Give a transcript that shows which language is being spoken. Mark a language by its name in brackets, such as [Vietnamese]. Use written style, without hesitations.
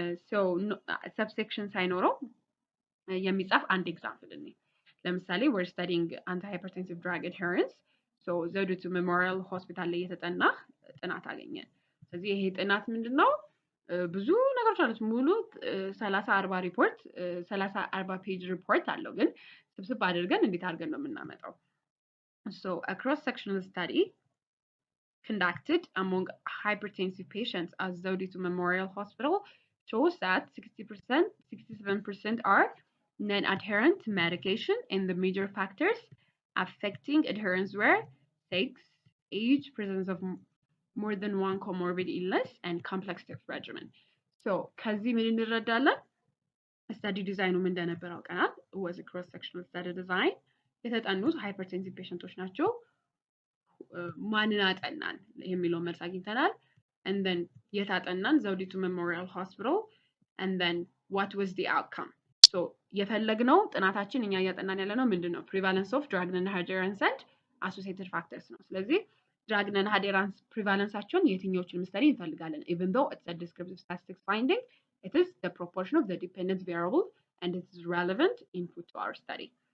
[Amharic] ሶ ሰብሴክሽን ሳይኖረው የሚጻፍ አንድ ኤግዛምፕል እኔ ለምሳሌ [English] we're studying antihypertensive drug adherence [Amharic] so ዘውዲቱ ሜሞሪያል ሆስፒታል ላይ የተጠና ጥናት አገኘን። ስለዚህ ይሄ ጥናት ምንድነው? ብዙ ነገሮች አሉት። ሙሉ 30-40 ሪፖርት 30-40 ፔጅ ሪፖርት አለው። ግን ስብስብ አድርገን እንዴት አድርገን ነው የምናመጣው? [English] So a cross-sectional study conducted among hypertensive patients at Zewditu Memorial Hospital shows that 60%, 67% are non-adherent to medication, and the major factors affecting adherence were sex, age, presence of more than one comorbid illness, and complex test regimen. [Amharic] So ከዚህ ምን እንረዳለን? ስታዲ ዲዛይኑ ምን እንደነበር አውቀናል። [English] was a cross sectional study design [Amharic] የተጠኑት ሃይፐርቴንሲቭ ፔሸንቶች ናቸው። ማንን አጠናን የሚለው መልስ አግኝተናል። and then የታጠናን ዘውዲቱ ሜሞሪያል ሆስፒታል [English] and then what was the outcome? [Amharic] so የፈለግነው ጥናታችን እኛ እያጠናን ያለነው ምንድነው? [English] prevalence of drug non-adherence and associated factors [Amharic] ነው። ስለዚህ drug non-adherence prevalenceአቸውን የትኞቹን ስተዲ እንፈልጋለን? [English] even though it's a descriptive statistics finding, it is the proportion of the dependent variable and it is relevant input to our study.